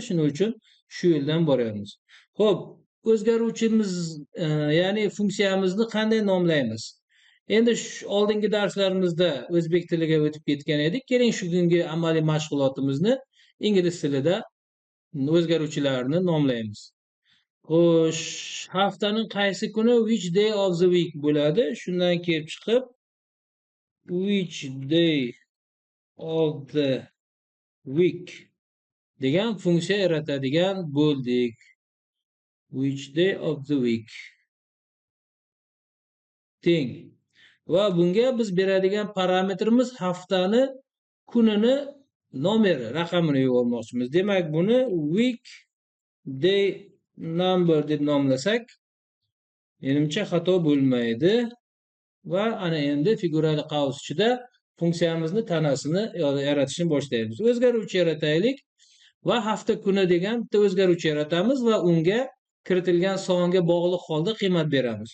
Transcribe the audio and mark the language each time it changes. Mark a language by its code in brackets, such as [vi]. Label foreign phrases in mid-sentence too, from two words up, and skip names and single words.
[uz] Shuning uchun shu yo'ldan boryapmiz. Xo'p, o'zgaruvchimiz, ya'ni funksiyamizni qanday nomlaymiz? Endi oldingi darslarimizda o'zbek tiliga o'tib ketgan edik. Keling shu kungi amaliy mashg'ulotimizni ingliz tilida o'zgaruvchilarni nomlaymiz. Xo'sh, haftaning qaysi kuni [en] which day of the week [uz] bo'ladi? Shundan kelib chiqib [en] which day of the week [uz] degan funksiya yaratadigan bo'ldik. [en] Which day of the week [uz] teng. Va bunga biz beradigan parametrimiz haftani kunini nomeri, raqamini yubormoqchimiz. Demak, buni [en] week day number [uz] deb nomlasak menimcha xato bo'lmaydi. Va ana endi figurali qaus ichida funksiyamizni tanasini yaratishni boshlaymiz. O'zgaruvchi yarataylik va hafta kuni degan bitta o'zgaruvchi yaratamiz va unga kiritilgan songa bog'liq holda qiymat beramiz.